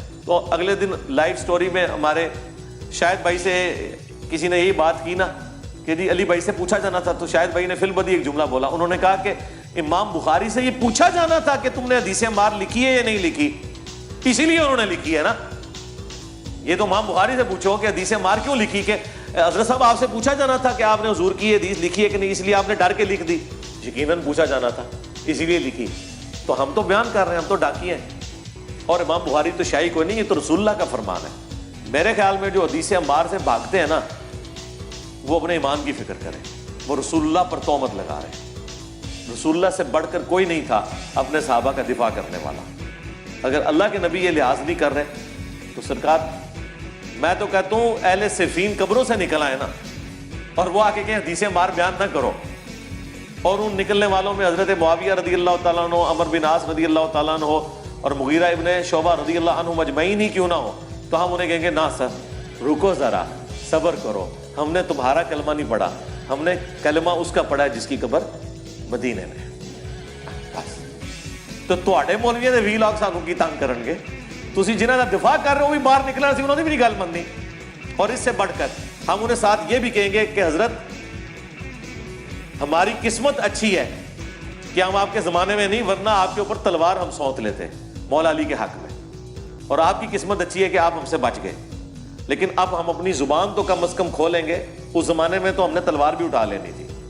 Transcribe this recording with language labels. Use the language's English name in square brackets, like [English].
[Urdu] تو اگلے دن live story میں ہمارے شاہد بھائی سے کسی نے یہی بات کی نا کہ جی علی بھائی سے پوچھا جانا تھا, تو شاہد بھائی نے فی البدی ایک جملہ بولا. انہوں نے کہا کہ امام بخاری سے یہ پوچھا جانا تھا کہ تم نے حدیث عمار لکھی ہے یا نہیں لکھی, اسی لیے انہوں نے لکھی ہے نا. یہ تو امام بخاری سے پوچھو کہ حدیث عمار کیوں لکھی, کہ حضرت صاحب آپ سے پوچھا جانا تھا کہ آپ نے حضور کی حدیث لکھی ہے کہ نہیں, اس لیے آپ نے ڈر کے لکھ دی. یقیناً پوچھا جانا تھا اسی لیے لکھی. تو ہم تو بیان کر رہے ہیں, ہم تو ڈاکی ہیں, اور امام بخاری تو شاہی کوئی نہیں, یہ تو رسول اللہ کا فرمان ہے. میرے خیال میں جو حدیث عمار سے بھاگتے ہیں نا وہ اپنے ایمان کی فکر کریں, وہ رسول اللہ پر تہمت لگا رہے ہیں. رسول اللہ سے بڑھ کر کوئی نہیں تھا اپنے صحابہ کا دفاع کرنے والا. اگر اللہ کے نبی یہ لحاظ نہیں کر رہے تو سرکار, میں تو کہتا ہوں اہل صفین قبروں سے نکل آئے نا, اور وہ آ کے کہیں حدیث عمار بیان نہ کرو, اور ان نکلنے والوں میں حضرت معاویہ رضی اللہ تعالیٰ عنہ, عمر بن عاص رضی اللہ تعالیٰ عنہ اور مغیرہ ابن شعبہ رضی اللہ عنہ مجمعین ہی کیوں نہ ہو, تو ہم انہیں کہیں گے نہ سر رکو ذرا, صبر کرو, ہم نے تمہارا کلمہ نہیں پڑھا, ہم نے کلمہ اس کا پڑھا ہے جس کی قبر مدینے میں. [Punjabi] بس تو تواڈے مولویاں دے ویلاگ سانوں کی تنگ کرن گے, تسی جنہاں دا دفاع کر رہے ہو بھی باہر نکلنا سی, انہوں نے بھی نہیں گل مننی. [Urdu] اور اس سے بڑھ کر ہم انہیں ساتھ یہ بھی کہیں گے کہ حضرت ہماری قسمت اچھی ہے کہ ہم آپ کے زمانے میں نہیں, ورنہ آپ کے اوپر تلوار ہم سونت لیتے مولا علی کے حق میں, اور آپ کی قسمت اچھی ہے کہ آپ ہم سے بچ گئے. لیکن اب ہم اپنی زبان تو کم از کم کھولیں گے, اس زمانے میں تو ہم نے تلوار بھی اٹھا لینی تھی.